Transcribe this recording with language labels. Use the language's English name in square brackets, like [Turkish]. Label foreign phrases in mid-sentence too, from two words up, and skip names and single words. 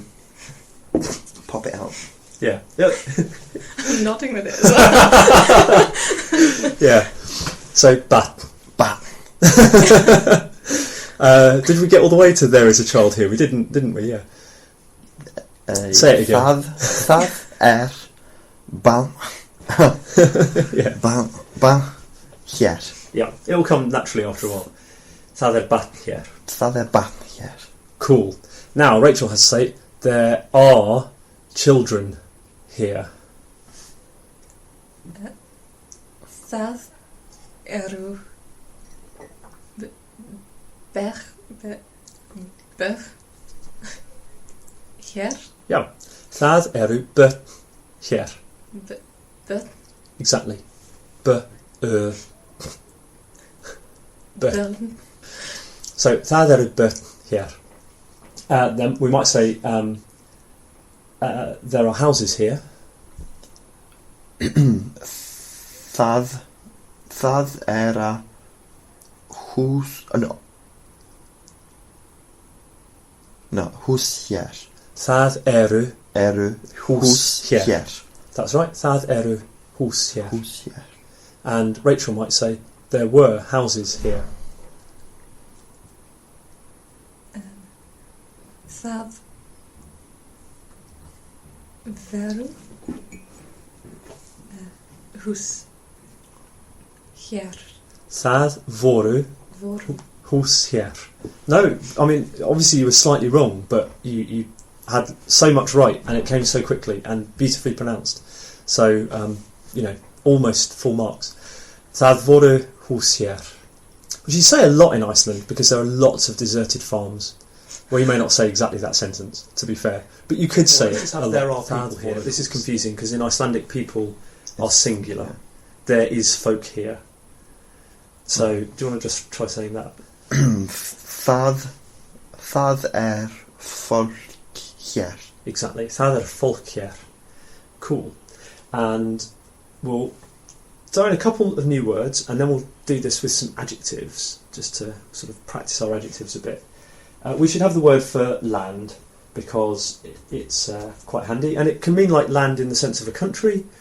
[English] pop it out. Yeah. Yep. I'm nodding with it as well. Yeah. So, bat. Did we get all the way to there is a child here? We didn't we? Yeah. Say it again. [Icelandic] Það barn. [English] Yeah. [Icelandic] Barn hér. [English] Yeah, it'll come naturally after a while. [Icelandic] Það barn hér. Það barn hér. [English] Cool. Now, Rachel has to say, there are children here. [Icelandic] Það eru börn hér. Yeah. Það eru börn hér. Börn. [English] Exactly. Börn. So, [Icelandic] það eru börn here. [English] Then we might say there are houses here. [Icelandic] Það hús. No, hús hér. Það eru hús hér. [English] That's right. [Icelandic] Það eru hús hér. Hús hér. [English] And Rachel might say there were houses here. [Icelandic] Það veru hús hér. Það voru hús hér. [English] No, I mean, obviously you were slightly wrong, but you had so much right, and it came so quickly and beautifully pronounced. So, almost full marks. Það voru hús hér. Which you say a lot in Iceland, because there are lots of deserted farms. Well, you may not say exactly that sentence, to be fair, but you could say it a lot. There are people here. This is confusing, because in Icelandic people are singular. Yeah. There is folk here. So, do you want to just try saying that? [Icelandic] Það folk hér. Exactly. Það folk hér. [English] Cool. And we'll throw in a couple of new words, and then we'll do this with some adjectives, just to sort of practice our adjectives a bit. We should have the word for land, because it's quite handy, and it can mean like land in the sense of a country.